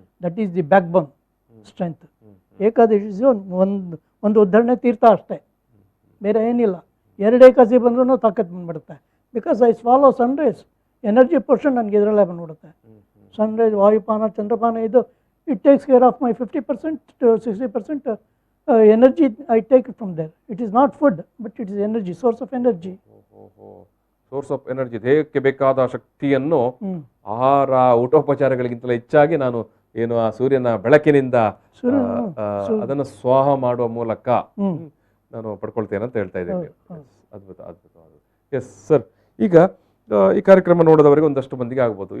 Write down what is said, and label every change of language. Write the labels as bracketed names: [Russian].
[English] That is the backbone strength. [Kannada] Ekadashi ಒಂದು ಉದ್ಧರಣೆ ತೀರ್ಥ ಅಷ್ಟೇ, ಬೇರೆ ಏನಿಲ್ಲ. 2 ಏಕಾದಶಿ ಬಂದ್ರೂ ತಾಕತ್ತು ಬಂದ್ಬಿಡುತ್ತೆ. [English] because I swallow sunrise, [Kannada] energy portion ನನಗೆ ಇದರಲ್ಲೇ ಬಂದ್ಬಿಡುತ್ತೆ. [English] Sunrise, ವಾಯುಪಾನ, ಚಂದ್ರಪಾನ, ಇದು it takes care of my 50% to 60% energy I take it from there. It is not food, but it is energy, source of energy. Source of energy. [Kannada] ದೇಹಕ್ಕೆ ಬೇಕಾದ ಶಕ್ತಿಯನ್ನು ಆಹಾರ ಊಟೋಪಚಾರಗಳಿಗಿಂತಲೂ ಹೆಚ್ಚಾಗಿ ನಾನು ಏನು ಆ ಸೂರ್ಯನ ಬೆಳಕಿನಿಂದ ಅದನ್ನು ಸ್ವಾಹ ಮಾಡುವ ಮೂಲಕ ನಾನು ಪಡ್ಕೊಳ್ತೇನೆ ಅಂತ ಹೇಳ್ತಾ ಇದ್ದೇನೆ. ಅದ್ಭುತ. ಎಸ್ ಸರ್, ಈಗ ಈ ಕಾರ್ಯಕ್ರಮ ನೋಡೋದವರೆಗೆ ಒಂದಷ್ಟು ಮಂದಿಗೆ ಆಗ್ಬೋದು.